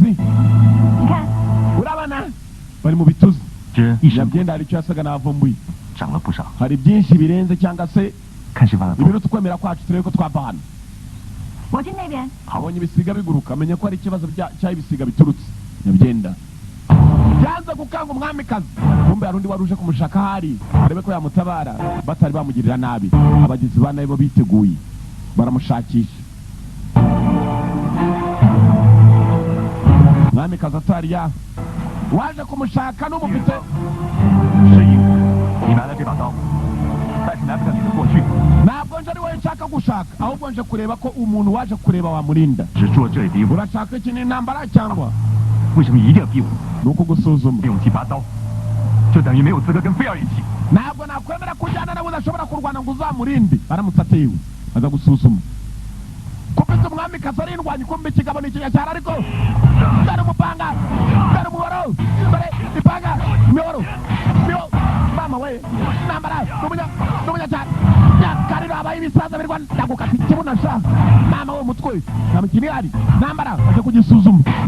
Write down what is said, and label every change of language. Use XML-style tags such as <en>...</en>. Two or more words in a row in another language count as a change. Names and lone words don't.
<zh>你看，</zh> <rw>urabana bari mu bituzi</rw> <zh>这一身</zh> <rw>nyabyenda hari icyo yasaga n'avumbuye</rw> <zh>长了不少，</zh> <rw>hari byinshi birenze cyangwa se</rw> <zh>看是完了不？</zh> <rw>ibiruta ukwemera kwacu turebe ko twava hano</rw> <zh>我去那边。</zh> <rw>abonye ibisiga biguruka amenya ko ari ikibazo cy'aho ibisiga biturutse nyabyenda yanze gukanga umwamikazi kumbe hari undi wari uje kumushaka ahari arebe ko yamutabara batari bamugirira nabi abagizi ba nabi bo biteguye baramushakisha umwamikazi atari yaho waje kumushaka n'umufite</rw> <zh>是因你拿了这把刀，但是拿不了你的过去，</zh> <rw>ntabwo nje ari wowe nshaka gushaka ahubwo nje kureba ko umuntu waje kureba wamurinda</rw> <zh>只做这一步，</zh> <rw>urashaka iki ni intambara cyangwa</rw> <zh>为什么一定要逼我？</zh> <rw>ni ukugusuzuma</rw> <zh>用起拔刀，就等于没有资格跟菲儿一起。</zh> <rw>ntabwo nakwemera kujyana nawe udashobora kurwana ngo uzamurinde aramutse atewe aza gusuzuma kumbe umwamikazi arindwanya kumbe ikigabo ni ikinyacyara ariko dore umupanga dore umuhoro dore ipanga imihoro mama we intambara n'umunyacyara nyakariro habaye ibisaza birwana ndagukata ikibuno sha mama we umutwe nta mikino ihari intambara aje kugisuzuma</rw>